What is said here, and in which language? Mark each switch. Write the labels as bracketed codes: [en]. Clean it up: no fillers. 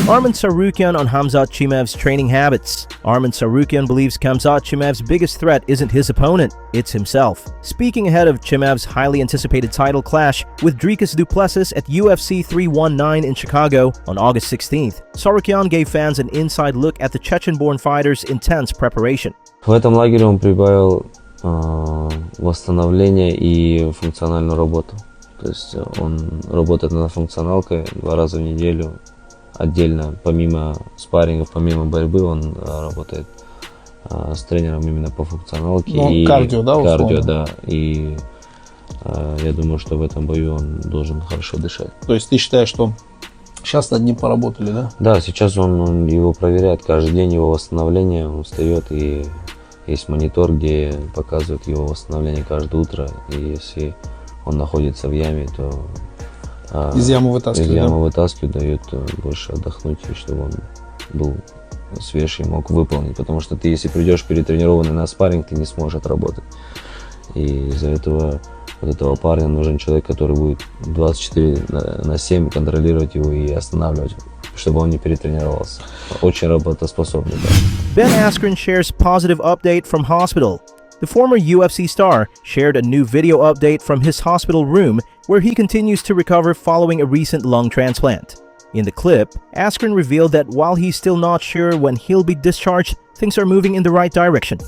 [en] Arman Tsarukyan on Khamzat Chimaev's training habits. Arman Tsarukyan believes Khamzat Chimaev's biggest threat isn't his opponent, it's himself. Speaking ahead of Chimaev's highly anticipated title clash with Dricus Du Plessis at UFC 319 in Chicago on August 16th, Tsarukyan gave fans an inside look at the Chechen-born fighter's intense preparation. [ru] В этом лагере он прибавил восстановление и функциональную работу. То есть он работает над функционалкой 2 раза в неделю отдельно, помимо спаррингов, помимо борьбы, он работает с тренером именно по функционалке. Ну, и кардио, да, условно? Кардио, да. И я думаю, что в этом бою он должен хорошо дышать. То есть ты считаешь, что сейчас над ним поработали, да? Да, сейчас он его проверяет каждый день, его восстановление, он встает и есть монитор, где показывает его восстановление каждое утро, и если он находится в яме, то из ямы вытаскивают, дает больше отдохнуть, чтобы он был свеж и мог выполнить, потому что ты, если придешь перетренированный на спарринг, ты не сможешь отработать. И из-за этого вот этого парня нужен человек, который будет 24/7 контролировать его и останавливать, чтобы он не перетренировался. Очень работоспособный. [en] Ben Askren shares positive update from hospital. The former UFC star shared a new video update from his hospital room where he continues to recover following a recent lung transplant. In the clip, Askren revealed that while he's still not sure when he'll be discharged, things are moving in the right direction.